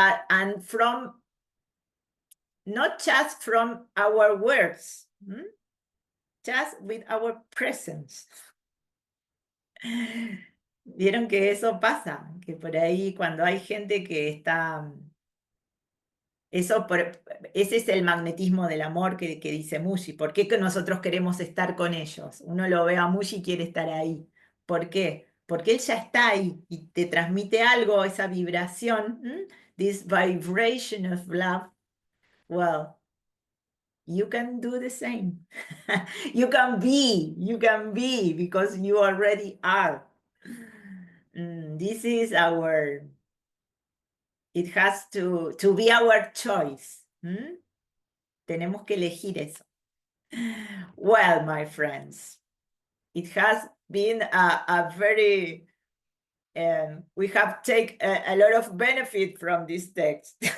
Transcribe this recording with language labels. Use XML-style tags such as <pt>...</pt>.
<en>And from, not just from our words, just with our presence.</en> <es>Vieron que eso pasa, que por ahí cuando hay gente que está, ese es el magnetismo del amor que dice Mushi. ¿Por qué que nosotros queremos estar con ellos? Uno lo ve a Mushi y quiere estar ahí. ¿Por qué? Porque él ya está ahí y te transmite algo, esa vibración,</es> <en>this vibration of love. Well, you can do the same. You can be, because you already are. This is it has to be our choice.</en> <es>Tenemos que elegir eso.</es> <en>Well, my friends, it has been a very, we have taken a lot of benefit from this text.</en>